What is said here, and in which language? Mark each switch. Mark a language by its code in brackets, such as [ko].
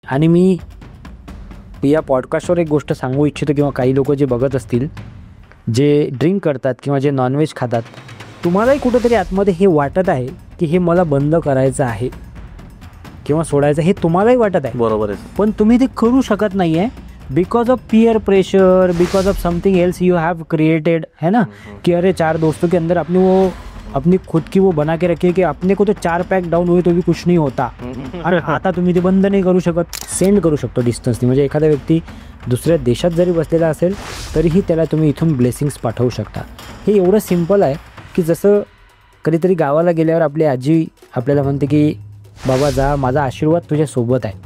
[mr] आणि मी या पॉडकास्टवर एक गोष्ट सांगू इच्छितो, किंवा काही लोक जे बघत असतील, जे ड्रिंक करतात किंवा जे नॉनव्हेज खातात, तुम्हालाही कुठंतरी आतमध्ये हे वाटत आहे की हे मला बंद करायचं आहे किंवा सोडायचं, हे तुम्हालाही वाटत आहे. बरोबर आहे. पण तुम्ही ते करू शकत नाही आहे [en] because of peer pressure, because of something else you have created, [mr] है ना. [hi] कि अरे 4 दोस्तों के अंदर अपनी खुद की वो बना के रखी है कि अपने को तो 4 पैक डाउन हुए तो भी कुछ नहीं होता. [mr] आणि आता तुम्ही ते बंद नाही करू शकत. सेंड करू शकतो डिस्टन्सनी. म्हणजे एखादा व्यक्ती दुसऱ्या देशात जरी बसलेला असेल तरीही त्याला तुम्ही इथून ब्लेसिंग्स पाठवू शकता. हे एवढं सिम्पल आहे की जसं कधीतरी गावाला गेल्यावर आपली आजी आपल्याला म्हणते की बाबा जा, माझा आशीर्वाद तुझ्यासोबत आहे.